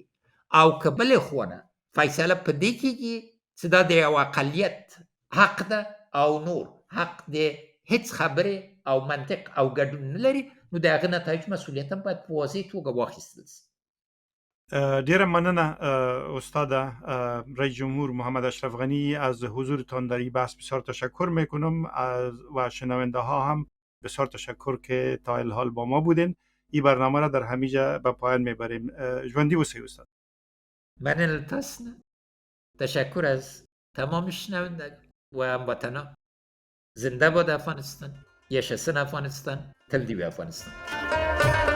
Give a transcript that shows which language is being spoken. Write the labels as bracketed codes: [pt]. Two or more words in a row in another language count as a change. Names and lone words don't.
[ps] او که بلې خوا نه فیصله په دې کېږي چې دا د یو اقلیت حق ده او نور حق د هیڅ خبرې او منطق او ګډون نه لري، نو د هغه نتایج مسؤلیت هم باید په واضح توګه واخیستل شي. ډیره مننه استاد رئیس جمهور محمد اشرف غنی [fa] از حضورتان در این بحث. بسیار تشکر میکنم و شنونده ها هم بسیار تشکر که تا الحال با ما بودین. این برنامه را در همینجا به پایان میبریم. [ps] ژوندي اوسئ استاد. مننه تاسو نه. [fa] تشکر از تمام شنوندگان و هموطنان. زنده باد افغانستان. یشسن افغانستان. [ps] تل دی وی افغانستان.